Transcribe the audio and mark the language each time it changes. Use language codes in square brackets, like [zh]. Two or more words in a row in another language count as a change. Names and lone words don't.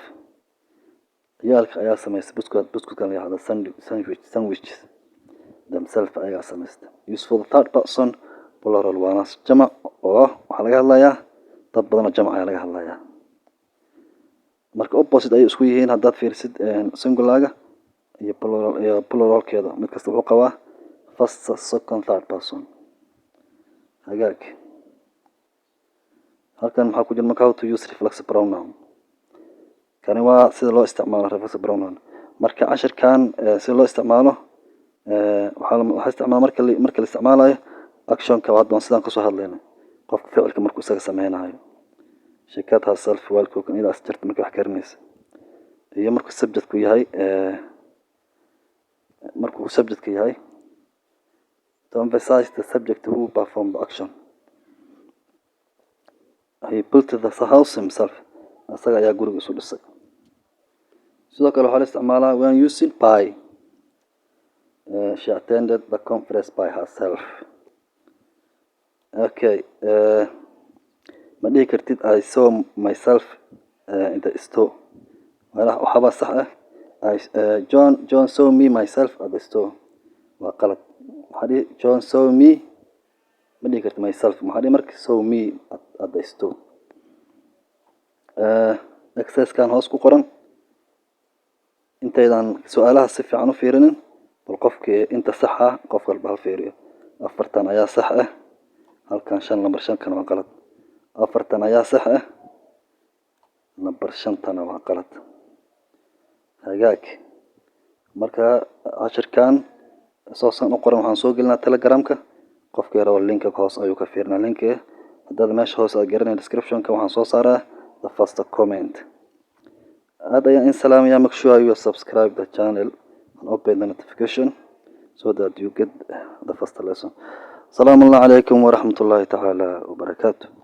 [so] ciyaalka ayaa samaystay buskudkan la yidhaahdo [en] sandwiches themselves [so] ayaa samaystay. [en] Use for the third person plural [so] waana jamac oo waxaa laga hadlayaa dad badan oo jamac ayaa laga hadlayaa. marka opposite ay isku yihiin haddaad fiirsid singularga iyo pluralkeeda mid kasta wuxuu qabaa [en] first, second, third person. [so] hagaag halkan maxaa ku jira marka [en] how to use reflexive pronoun. [so] kani waa sida loo isticmaalo [en] reflexive pronoun. [so] marka cashirkan sida loo isticmaalo waxaa isticmaala marka la isticmaalayo actionka waa doon sidaan kasoo hadlayna, qofka ficilka markuu isaga sameynayo. sheekad herself waalidku in ilaas jirta markay wax karinaysa, iyo markuu subjectku yahay [en] to emphasize the subject who performed the action. He built the house himself. [so] asaga ayaa guriga isu dhisay. sidoo kale waxaa la isticmaalaa [en] when using by. She attended the conference by herself. Okay, [so] ma dhihi kartid [en] I saw myself in the store. [so] waxaaba sax ah [en] John saw me myself at the store. [so] waa qalad. maxaa dhihi John [en] saw me, [so] ma dhihi kartid myself, maxaa dhihi marka [en] saw me at the store. [so] exercise-kan hoos ku qoran intaydan su-aalaha si fiican u fiirinin, bal qofkii inta sax ah qof walba hal fiiriyo. 4 ayaa sax ah, halkan 5 number 5 kana waa qalad. 4 ayaa sax ah, number 5 tana waa qalad. hagaag marka cashirkan soosan u qoran waxaan soo gelinaa telegramka. qofkii rabo linka hoos ayuu ka fiirinaa. linka haddaad meesha hoos aad garanay description-ka waxaan soo saaraa [en] the first comment. [so] aad ayaan in salaamaya. [en] make sure you subscribe the channel and open the notification so that you get the first lesson. [ar] Assalamu alaikum wa rahmatullahi ta'ala wa barakatuh.